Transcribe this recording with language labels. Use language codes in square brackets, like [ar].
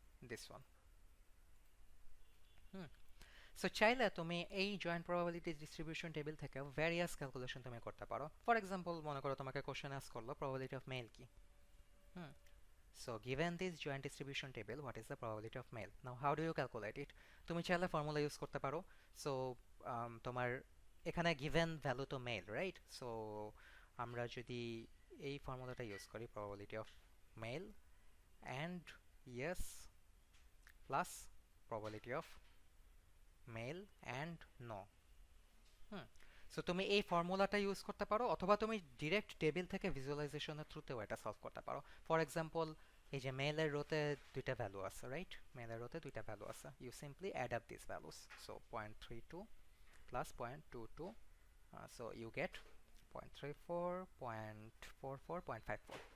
[en] This one. [bn] Hmm, so চাইলে তুমি এই জয়েন্ট প্রবাবিলিটি ডিস্ট্রিবিউশন টেবিল থেকে ভ্যারিয়াস ক্যালকুলেশন তুমি করতে পারো। ফর এক্সাম্পল মনে করো তোমাকে কোশ্চেন আস্ক করলো প্রবাবিলিটি অফ মেল কি। [en] Hmm, so given this joint distribution table, what is the probability of male? Now how do you calculate it? [bn] তুমি চাইলে ফর্মুলা ইউজ করতে পারো। সো তোমার এখানে given ভ্যালু তো মেল, রাইট? [en] so [bn] আমরা যদি এই ফর্মুলাটা ইউজ করি [en] probability of male and yes plus probability of male and no। [bn] Hmm, so তুমি এই ফর্মুলাটা ইউজ করতে পারো অথবা তুমি ডিরেক্ট টেবিল থেকে ভিজুয়ালাইজেশনের থ্রুতেও এটা সলভ করতে পারো। ফর এক্সাম্পল এই যে মেলের রোতে দুইটা ভ্যালু আছে, রাইট? মেলের রোতে দুইটা ভ্যালু আছে, [en] You simply add up this values. So 0.32 plus 0.22, so you get 0.34, 0.44, 0.54।